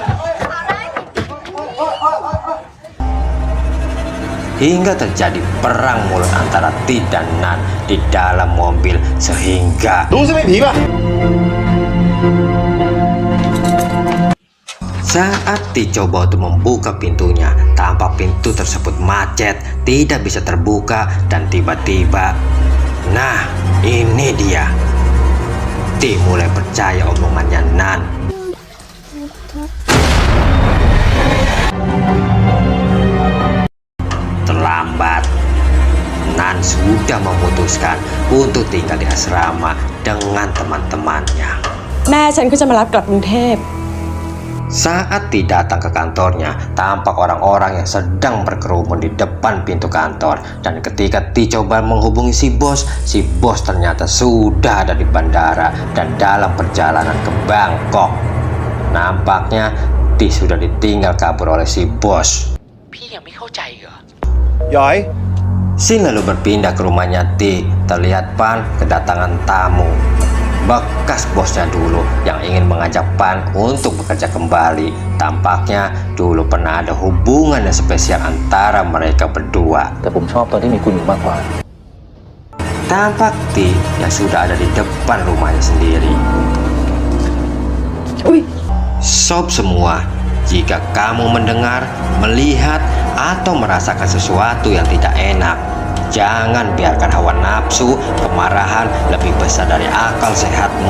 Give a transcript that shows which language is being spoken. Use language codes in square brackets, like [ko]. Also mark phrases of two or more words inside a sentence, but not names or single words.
[id] Hingga terjadi perang mulut antara T dan Nan di dalam mobil sehingga saat T coba untuk membuka pintunya, tampak pintu tersebut macet, tidak bisa terbuka, dan tiba-tiba, nah ini dia, T mulai percaya omongannya Nan. Terlambat. Nan sudah memutuskan untuk tinggal di asrama dengan teman-temannya. [th] แม่ฉันก็จะมารับกลับกรุงเทพ [id] Saat T datang ke kantornya, tampak orang-orang yang sedang berkerumun di depan pintu kantor. Dan ketika T coba menghubungi si bos ternyata sudah ada di bandara dan dalam perjalanan ke Bangkok. Nampaknya T sudah ditinggal kabur oleh si bos. [th] พี่ยังไม่เข้าใจเหรอ [id] Yoi. Sin lalu berpindah ke rumahnya T. Terlihat Pan kedatangan tamu, bekas bosnya dulu yang ingin mengajak Pan untuk bekerja kembali. Tampaknya dulu pernah ada hubungan yang spesial antara mereka berdua. [th] แต่ผมชอบตอนที่มีคุณอยู่มากกว่า [id] Tampak T yang sudah ada di depan rumahnya sendiri. Sob semua, jika kamu mendengar, melihat, atau merasakan sesuatu yang tidak enak, jangan biarkan hawa nafsu, kemarahan lebih besar dari akal sehatmu.